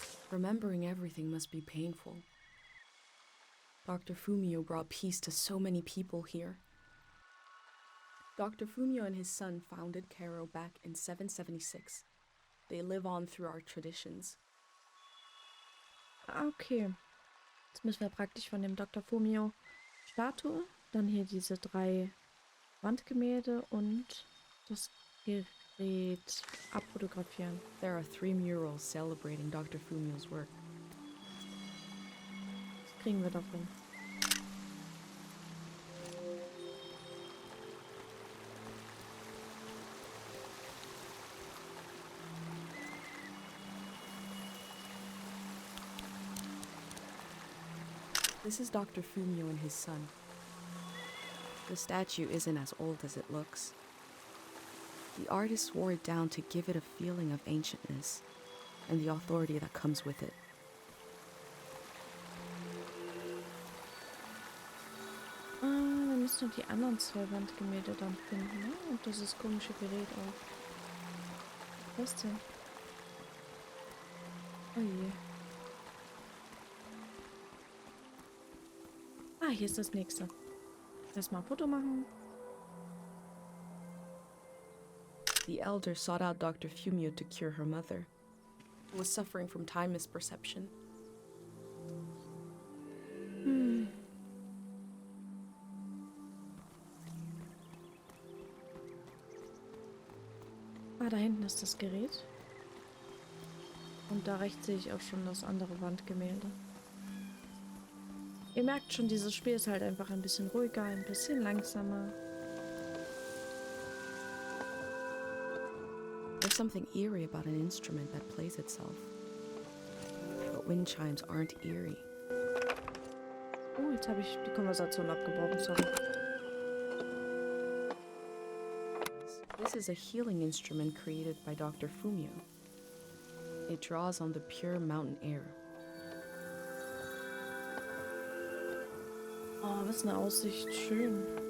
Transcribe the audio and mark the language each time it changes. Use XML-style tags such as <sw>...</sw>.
<en>Remembering everything must be painful. Dr. Fumio brought peace to so many people here. Dr. Fumio and his son founded Cairo back in 776. They live on through our traditions. Okay.</en> <de>Jetzt müssen wir praktisch von dem Dr. Fumio Statue, dann hier diese 3 Wandgemälde und das Gerät abfotografieren.</de> <en>There are 3 murals celebrating Dr. Fumio's work.</en> <de>Das kriegen wir doch hin.</de> <en>This is Dr. Fumio and his son. The statue isn't as old as it looks. The artist wore it down to give it a feeling of ancientness and the authority that comes with it.</en> <de>Wir müssen noch die anderen 2 Wandgemälde dann finden, ne? Und das komische Gerät auch. Was denn? Oh je. Ah, hier ist das nächste. Erstmal ein Foto machen.</de> <en>The elder sought out Dr. Fumio to cure her mother, who was suffering from time misperception.</en> <de>Ah, da hinten ist das Gerät. Und da rechts sehe ich auch schon das andere Wandgemälde. Ihr merkt schon, dieses Spiel ist halt einfach ein bisschen ruhiger, ein bisschen langsamer.</de> <en>There's something eerie about an instrument that plays itself. But wind chimes aren't eerie.</en> <de>Oh, jetzt habe ich die Konversation abgebrochen, sorry.</de> <en>This is a healing instrument created by Dr. Fumio. It draws on the pure mountain air.</en> <de>Oh, was eine Aussicht. Schön.</de>